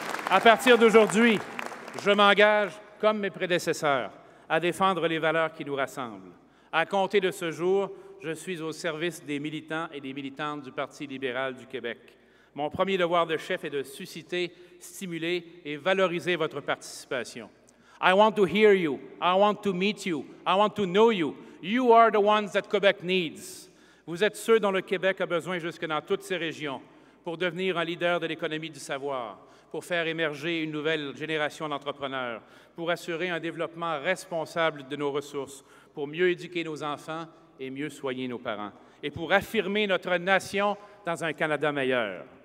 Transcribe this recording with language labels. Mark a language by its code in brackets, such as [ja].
[fr] À partir d'aujourd'hui, je m'engage, comme mes prédécesseurs, à défendre les valeurs qui nous rassemblent. À compter de ce jour, je suis au service des militants et des militantes du Parti libéral du Québec. Mon premier devoir de chef est de susciter, stimuler et valoriser votre participation. [en] I want to hear you. I want to meet you. I want to know you. You are the ones that Quebec needs. [fr] Vous êtes ceux dont le Québec a besoin jusque dans toutes ses régions pour devenir un leader de l'économie du savoir, pour faire émerger une nouvelle génération d'entrepreneurs, pour assurer un développement responsable de nos ressources, pour mieux éduquer nos enfants et mieux soigner nos parents, et pour affirmer notre nation dans un Canada meilleur.